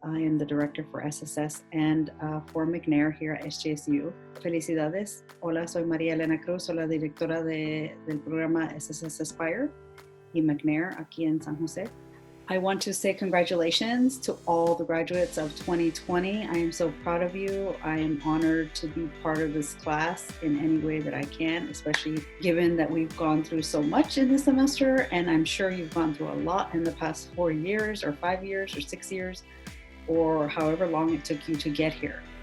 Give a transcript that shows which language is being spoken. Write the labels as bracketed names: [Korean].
[English] I am the Director for SSS and for McNair here at SJSU. [Spanish] Felicidades. Hola, soy María Elena Cruz, soy la directora del programa SSS ASPIRE y McNair aquí en San Jose. [English] I want to say congratulations to all the graduates of 2020. I am so proud of you. I am honored to be part of this class in any way that I can, especially given that we've gone through so much in this semester, and I'm sure you've gone through a lot in the past 4 years or 5 years or 6 years, or however long it took you to get here.